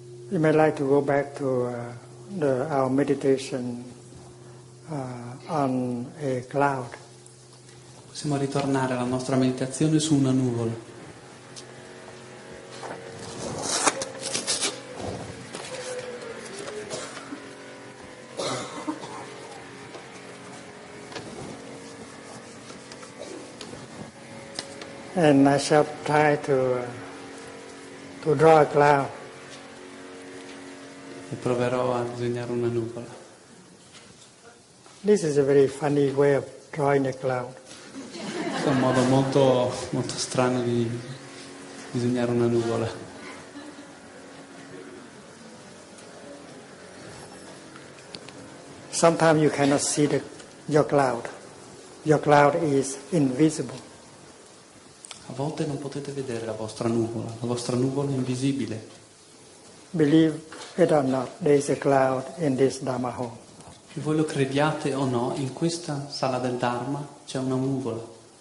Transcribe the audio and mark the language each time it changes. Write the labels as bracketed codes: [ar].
[en] You may like to go back to our meditation on a cloud. [it] Possiamo ritornare alla nostra meditazione su una nuvola. [en] And I shall try to draw a cloud. [it] E proverò a disegnare una nuvola. [en] This is a very funny way of drawing a cloud. [it] È un modo molto, molto strano di disegnare una nuvola. [en] Sometimes you cannot see your cloud. Your cloud is invisible. [it] A volte non potete vedere la vostra nuvola è invisibile. [en] Believe it or not, there is a cloud in this Dharma hall. [it] Che voi lo crediate o no, in questa sala del Dharma c'è una nuvola.